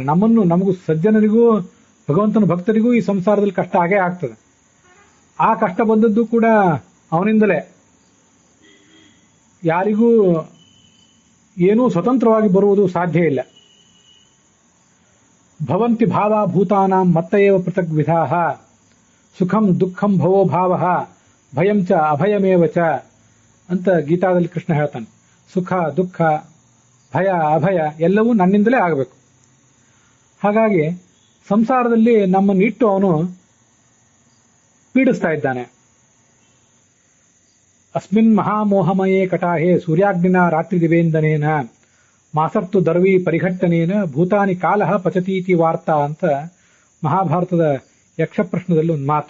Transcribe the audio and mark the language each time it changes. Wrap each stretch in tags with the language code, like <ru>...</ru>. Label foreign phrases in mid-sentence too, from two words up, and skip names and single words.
<kn>ನಮಗೂ ಸಜ್ಜನರಿಗೂ ಭಗವಂತನ ಭಕ್ತರಿಗೂ ಈ ಸಂಸಾರದಲ್ಲಿ ಕಷ್ಟ ಆಗೇ ಆಗ್ತದೆ. ಆ ಕಷ್ಟ ಬಂದದ್ದು ಕೂಡ ಅವನಿಂದಲೇ. ಯಾರಿಗೂ ಏನೂ ಸ್ವತಂತ್ರವಾಗಿ ಬರುವುದು ಸಾಧ್ಯ ಇಲ್ಲ.</kn> <sa>ಭವಂತಿ ಭಾವ ಭೂತಾನಾಂ ಮತ್ತಯೇವ ಪೃಥಗ್ ವಿಧಾಃ, ಸುಖಂ ದುಃಖಂ ಭವೋ ಭಾವ ಭಯಂ ಚ ಅಭಯಮೇವ ಚ</sa> <kn>ಅಂತ ಗೀತಾದಲ್ಲಿ ಕೃಷ್ಣ ಹೇಳ್ತಾನೆ. ಸುಖ ದುಃಖ ಭಯ ಅಭಯ ಎಲ್ಲವೂ ನನ್ನಿಂದಲೇ ಆಗಬೇಕು. ಹಾಗಾಗಿ ಸಂಸಾರದಲ್ಲಿ ನಮ್ಮನ್ನು ಇಟ್ಟು ಅವನು ಪೀಡಿಸ್ತಾ ಇದ್ದಾನೆ.</kn> <sa>ಅಸ್ಮಿನ್ ಮಹಾಮೋಹಮಯೇ ಕಟಾಹೇ ಸೂರ್ಯಾಗ್ನಿನ ರಾತ್ರಿ ದಿವೇಂದನೇನ ಮಾಸರ್ತು ದರ್ವಿ ಪರಿಘಟ್ಟನೇನ ಭೂತಾನಿ ಕಾಲಃ ಪಚತೀತಿ ವಾರ್ತಾ</sa> <kn>ಅಂತ ಮಹಾಭಾರತದ ಯಕ್ಷ ಪ್ರಶ್ನದಲ್ಲಿ ಒಂದು ಮಾತು.</kn>